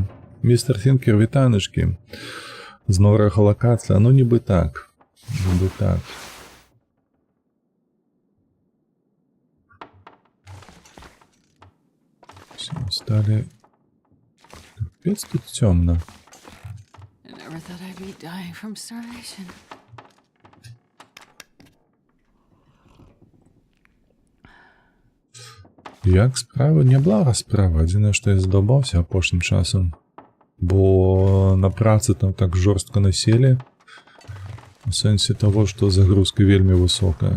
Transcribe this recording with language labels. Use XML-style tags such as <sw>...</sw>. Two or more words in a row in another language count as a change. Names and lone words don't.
<be>Містер Фінкер, вітаночкі. З новага лакацыя, ну нібы так. Нібы так. Все, сталі... Капец тут цёмна.</be> <en>Never thought I'd be dying from starvation.</en> <be>Як справа? Няблага справа. Адзінае, што я задолбаўся апошнім часам. Бо на працы там так жорстка населі. У сэнсе таго, што загрузка вельмі высокая.</be>